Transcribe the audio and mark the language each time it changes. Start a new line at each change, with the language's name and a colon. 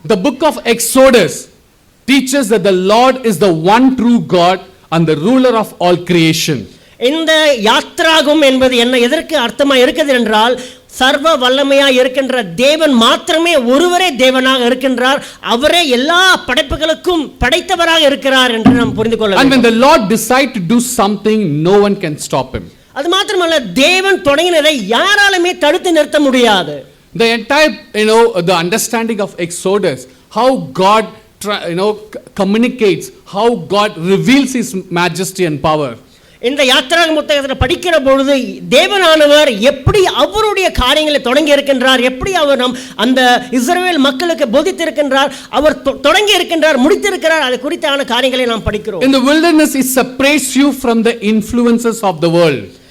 English: The book of Exodus teaches that the Lord is the one true God and the ruler of all creation.
Tamil: இந்த யாத்ராகம் என்பது என்ன, எதற்கு அர்த்தமாக இருக்குது என்றால், சர்வ வல்லமையாக இருக்கின்ற தேவன் மாத்திரமே ஒருவரே தேவனாக இருக்கின்றார், அவரே எல்லா படைப்புகளுக்கும் படைத்தவராக இருக்கிறார் என்று நாம் புரிந்து கொள்ள வேண்டும்.
English: And when the Lord decides to do something, no one can stop him.
Tamil: அது மாத்திரமல்ல, தேவன் தொடங்கினதை யாராலுமே தடுத்து நிறுத்த முடியாது.
English: The entire the understanding of Exodus, how God communicates, how God reveals His majesty and power.
Tamil: இந்த யாத்திராக புத்தகத்தில் படிக்கிற பொழுது தேவனானவர் எப்படி அவருடைய காரியங்களை தொடங்கி இருக்கின்றார், எப்படி அவர் அந்த இஸ்ரவேல் மக்களுக்கு போதித்திருக்கின்றார், அவர் தொடங்கி இருக்கின்றார், முடித்திருக்கிறார், அது குறித்தான காரியங்களை நாம் படிக்கிறோம்.
English: In the wilderness it separates you from the influences of the world.